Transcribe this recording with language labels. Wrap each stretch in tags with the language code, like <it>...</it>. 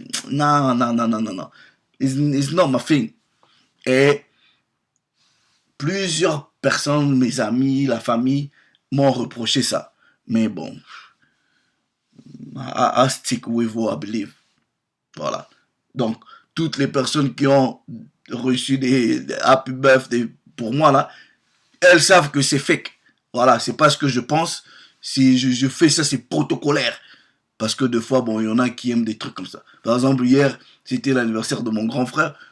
<fr>Non, non, non, non, non, non.</fr> <en>It's not my thing.</en> <fr>Et plusieurs personnes, mes amis, la famille, m'ont reproché ça. Mais bon,</fr> <en>I stick with what I believe.</en> <fr>Voilà. Donc, toutes les personnes qui ont reçu des happy birthday pour moi là, elles savent que c'est fake. Voilà, c'est pas ce que je pense. Si je fais ça, c'est protocolaire. Parce que des fois, bon, il y en a qui aiment des trucs comme ça. Par exemple, hier, c'était l'anniversaire de mon grand frère.</fr>